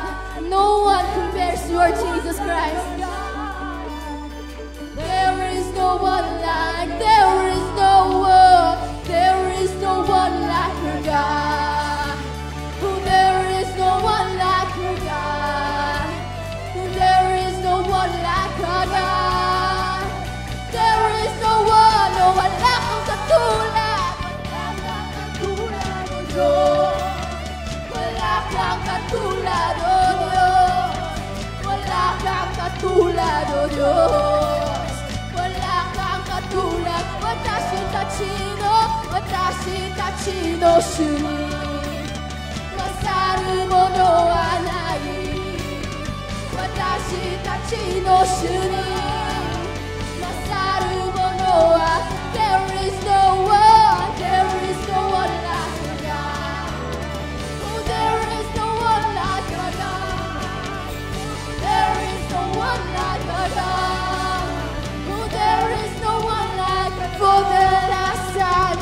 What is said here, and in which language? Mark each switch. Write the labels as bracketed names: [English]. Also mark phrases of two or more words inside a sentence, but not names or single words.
[English] No one compares to our Jesus Christ. There is no one like, there is no one, there is no one like our God. Oh, there is no one like our God. Oh, there is no one like our God. There is no one, no one like [Filipino] ang katulad. Wala kang katulad, oh Diyos. Wala kang katulad, oh Diyos. Wala kang katulad. [Japanese] 私たちの主に. 勝るものはない. 私たちの主に. 勝るものは. [English] There is no one, there is no one like our God. Oh, there is no one like our God. There is no one like our God. Oh, there is no one like for the last time.